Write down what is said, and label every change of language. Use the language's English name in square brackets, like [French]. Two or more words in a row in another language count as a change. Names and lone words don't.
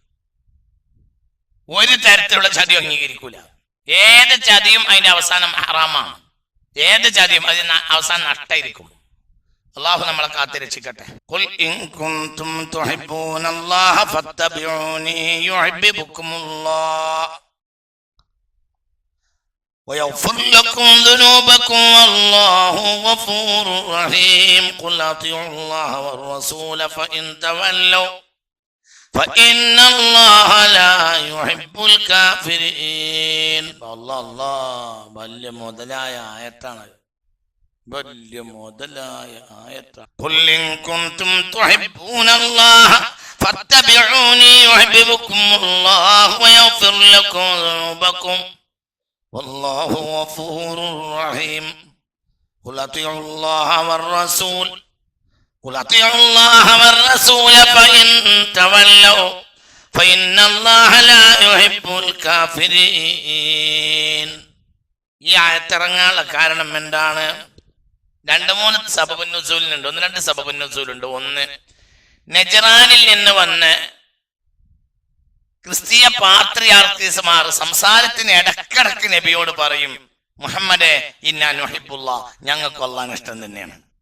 [Malayalam] ഒരു തരത്തിലുള്ള ചതിയും അംഗീകരിക്കൂല. ഏത് ചതിയും അതിന്റെ അവസാനം ഹറാമാണ്. ഏത് ചതിയും അതിന് അവസാനം നഷ്ടായിരിക്കും. അല്ലാഹു നമ്മളെ കാത്തിരക്ഷിക്കട്ടെ. [Arabic] قل إن كنتم تحبون الله فاتبعوني يحببكم الله ويغفر لكم ذنوبكم والله غفور رحيم قل اطيعوا الله والرسول فإن تولوا فإن الله لا يحب الكافرين. [Malayalam] الله വലിയ മുതലായ ആയത്താണ്. വലിയ മുതലായ ആയത്താണ്. [Arabic] قل إن كنتم تحبون الله فاتبعوني يحببكم الله ويغفر لكم ذنوبكم والله غفور رحيم قل اطيعوا الله والرسول فإن تولوا فإن الله لا يحب الكافرين. [Malayalam] ഈ ആയത്തിറങ്ങാനുള്ള കാരണം എന്താണ്? 2-3 [Arabic] سبب النزول. [Malayalam] 1-2 [Arabic] سبب النزول. [Malayalam] ഒന്ന്, നജ്റാനിൽ നിന്ന് വന്ന് ക്രിസ്തീയ പാത്രിയാർക്കീസുമാർ സംസാരത്തിന് ഇടക്കിടക്ക് നബിയോട് പറയും, മുഹമ്മദേ [Arabic] إنا نحب الله, [Malayalam] ഞങ്ങൾക്ക് അല്ലാഹുവിനെ ഇഷ്ടം തന്നെയാണ്.